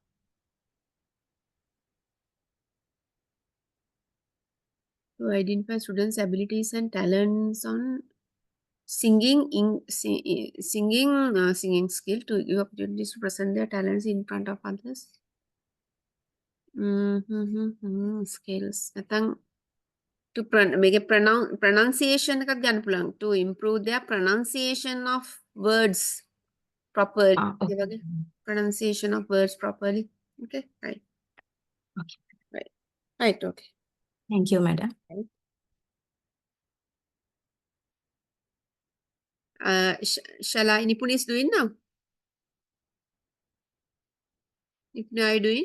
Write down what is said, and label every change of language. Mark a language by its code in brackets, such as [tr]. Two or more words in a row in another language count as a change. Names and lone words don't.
[en] To identify students' abilities and talents on singing singing skill to give opportunities to present their talents in front of others. Skills. නැත්නම් to make a pronunciation [si] එකක් ගන්න පුළුවන් [en] to improve their pronunciation of words properly. Okay. [si] ඒ වගේ [en] pronunciation of words properly. Okay, right. Okay. Right, okay. Thank you, madam. Shall I? Nipun is doing now? Nipun, are you doing?